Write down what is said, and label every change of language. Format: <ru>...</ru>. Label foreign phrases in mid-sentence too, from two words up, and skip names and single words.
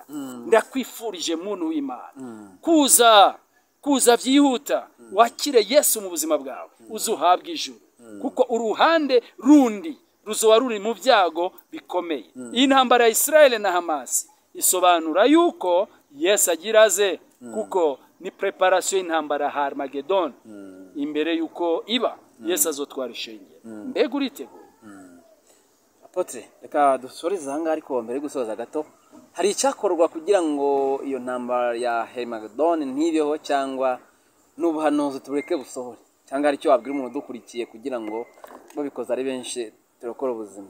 <rn>Ndakwifurije muntu w'Imana kuza vyihuta, wakire Yesu mu buzima bwawe, uzuhabwa ijuru, kuko uruhande rundi ruzoba ruri mu vyago bikomeye. Iyi ntambara ya Israel na Hamas isobanura yuko Yesu agiraze, kuko ni preparation y'intambara ha Armageddon. Imbere yuko iba Yesu azotwara ishengero. Mbega uriteguye?</rn> <rw>Apotre, reka dusoreze hanga, ariko mbere gusoza gato, hari icyakorwa kugira ngo iyo ntambara ya Armageddon ntibeho, cyangwa n'ubuhanuzi tubureke busohore, cyangwa ari cyo wabwira umuntu dukurikiye kugira ngo babikoze ari benshi turokora ubuzima?</rw>